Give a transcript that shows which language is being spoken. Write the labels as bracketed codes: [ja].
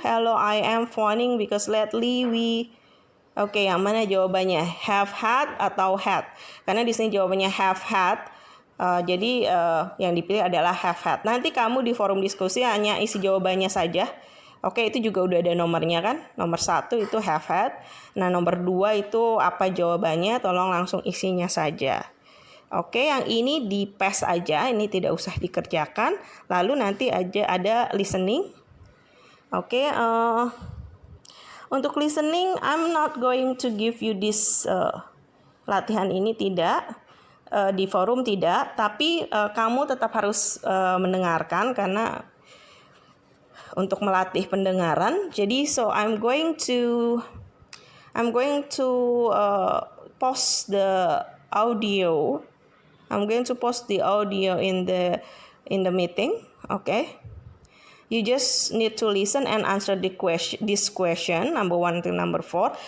[en] Hello, I am phoning because lately we. [id] Oke, yang mana jawabannya? Have had atau had? Karena di sini jawabannya have had. Jadi yang dipilih adalah have had. Nanti kamu di forum diskusi hanya isi jawabannya saja. Oke, itu juga udah ada nomornya kan. Nomor 1 itu have had. Nah, nomor 2 itu apa jawabannya? Tolong langsung isinya saja. Oke, yang ini di pass aja, ini tidak usah dikerjakan. Lalu nanti aja ada listening. Oke, untuk listening, [en] I'm not going to give you this [id] latihan ini, tidak. Di forum tidak, tapi kamu tetap harus mendengarkan karena untuk melatih pendengaran. [en] Jadi, so I'm going to post the audio. I'm going to post the audio in the meeting. Okay. You just need to listen and answer this question number 1 to number 4.